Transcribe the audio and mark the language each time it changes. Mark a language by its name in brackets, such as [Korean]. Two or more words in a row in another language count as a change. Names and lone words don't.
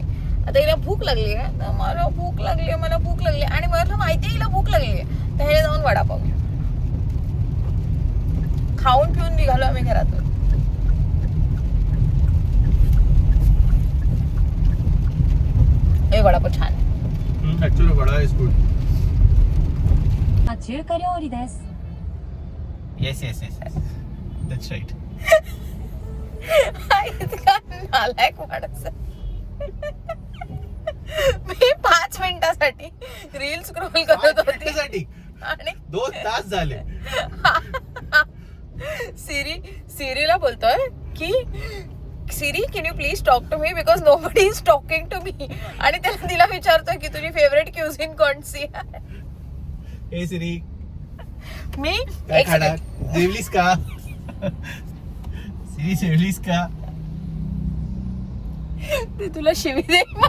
[Marathi] आता हिला भूक लागली आहे, तर मला भूक लागली आणि मयूरला माहिती आहे हिला भूक लागली आहे, तर हे जाऊन वडापाव घेऊ. खाऊन पिऊन निघालो आम्ही घरातून. हे वडापाव छान. [English] Actually vada is good. [Japanese] 中華料理です。 [English] Yes yes yes, that's right. [Marathi] इतका नालायक माणूस आहे. मी 5 मिनिटासाठी [English] reel scroll [Marathi] करत होती आणि 2 तास झाले. सिरीला बोलतोय की [English] Siri can you please talk to me because nobody is talking to me. [Marathi] आणि त्याला तिला विचारतोय की तुझी [English] favourite cuisine [Marathi] कोणती आहे. ए सिरी, मी काय खाणार? जेवलीस का? सिरी जेवलीस का? ते तुला शिवी दे.